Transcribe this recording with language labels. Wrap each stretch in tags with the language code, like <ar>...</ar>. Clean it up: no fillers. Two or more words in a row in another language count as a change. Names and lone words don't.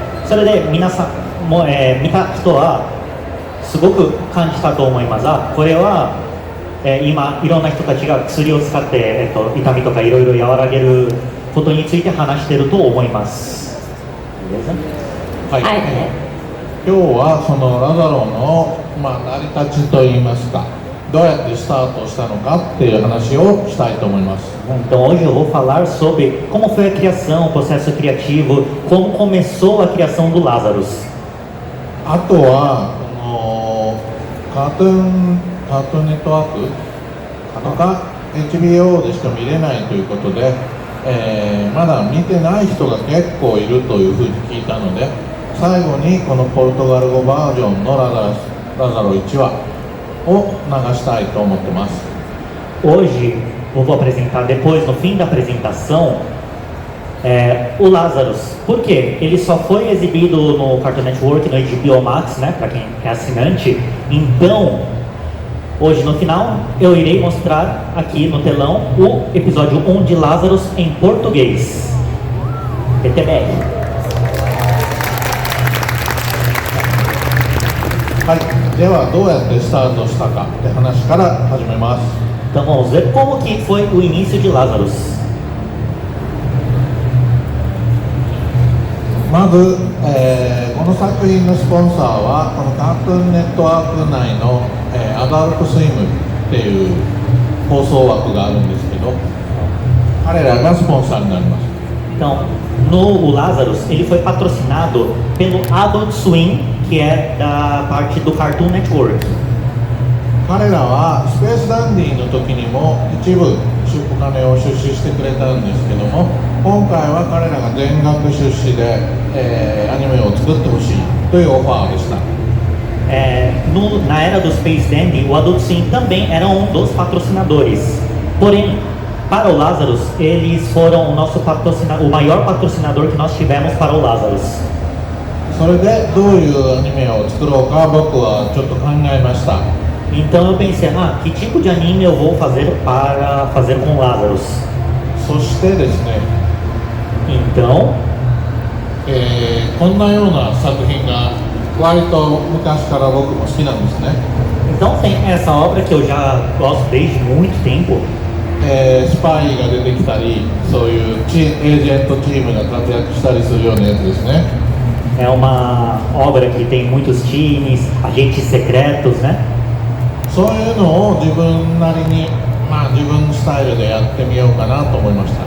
<ja>それで皆さんも、見た人はすごく感じたと思いますが、これは、今いろんな人たちが薬を使って、痛みとかいろいろ和らげることについて話していると思います。はい、今日はそのラザロの、成り立ちといいますか、どうやってスタートしたのかっていう話をしたいと思います。</ja> <pt>Então hoje eu vou falar sobre como foi a criação, o processo criativo, como começou a criação do Lazarus.</pt> <ja>あとはこのカートゥーンネットワークとか HBO でしか見れないということで、まだ見てない人が結構いるというふうに聞いたので、最後にこのポルトガル語バージョンのラザロ1話を流したいと思ってます。</ja> <pt>Hoje eu vou apresentar, depois no fim da apresentação, o Lazarus. Por quê? Ele só foi exibido no Cartoon Network, no HBO Max, né, para quem é assinante. Então, hoje no final, eu irei mostrar aqui no telão o episódio 1 de Lazarus em português. PTBR.</pt> <ja>はい、ではどうやってスタートしたかって話から始めます。</ja> <pt>Então vamos ver como que foi o início de Lazarus.</pt> <ja>まず、この作品のスポンサーはこのカートゥーンネットワーク内の、アダルトスイムっていう放送枠があるんですけど、彼らがスポンサーになります。</ja> <pt>Então, o Lazarus, ele foi patrocinado pelo Adult Swim, que é da parte do Cartoon Network.</pt> <ja>彼らはスペースダンディの時にも一部お金を出資してくれたんですけども、今回は彼らが全額出資で、アニメを作ってほしいというオファーでした。</ja> <pt>Na era do Space Dandy, o Adult Swim também era um dos patrocinadores. Porém, para o Lazarus, eles foram o maior patrocinador que nós tivemos para o Lazarus.</pt> <ja>それでどういうアニメを作ろうか僕はちょっと考えました。</ja> <pt>Então eu pensei, que tipo de anime eu vou fazer para fazer com Lazarus?</pt> <ja>そしてですね、</ja> <pt>Então,</pt> <ja>こんなような作品が割と昔から僕も好きなんですね。</ja> <pt>então tem essa obra que eu já gosto desde muito tempo.</pt> <ja>スパイが出てきたり、そういうエージェントチームが活躍したりするようなやつですね。</ja> <pt>É uma obra que tem muitos times, agentes secretos, né?</pt> <ja>そういうのを自分なりに、自分スタイルでやってみようかなと思いました。</ja>